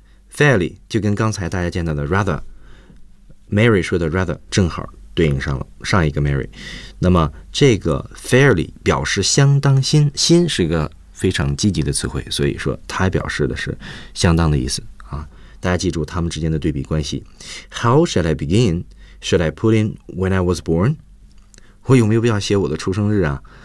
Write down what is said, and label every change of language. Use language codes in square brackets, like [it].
[zh] Fairly 就跟刚才大家见到的 rather, Mary 说的 rather 正好对应上了上一个 Mary. 那么这个 fairly 表示相当新，新是一个非常积极的词汇，所以说它表示的是相当的意思啊。大家记住它们之间的对比关系。 [en] How shall I begin? Should I put in when I was born? [zh] 我有没有必要写我的出生日啊？